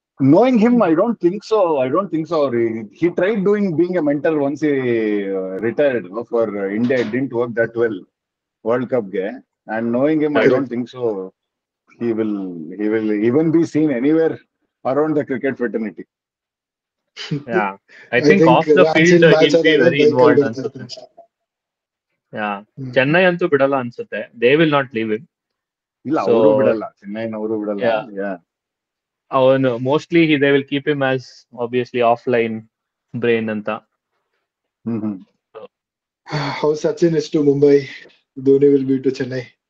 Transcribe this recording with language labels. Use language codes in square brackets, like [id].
[en] Knowing him, I don't think so. He tried being a mentor once he retired for India. It didn't work that well. World Cup game. And knowing him, I don't think so. He will even be seen anywhere around the cricket fraternity. Yeah, I think off the field he'll be very involved [kn] ಅನ್ಸುತ್ತೆ. Yeah, Chennai ಅಂತೂ ಬಿಡಲ್ಲ ಅನ್ಸುತ್ತೆ. [en] They will not leave him. [kn] ಇಲ್ಲ, ಅವರು ಬಿಡಲ್ಲ, ಚೆನ್ನೈನವರು ಬಿಡಲ್ಲ. [en] Yeah. ಅವನು mostly they will keep him as obviously offline brain ಅಂತ. How Sachin is to Mumbai, Dhoni will be to Chennai.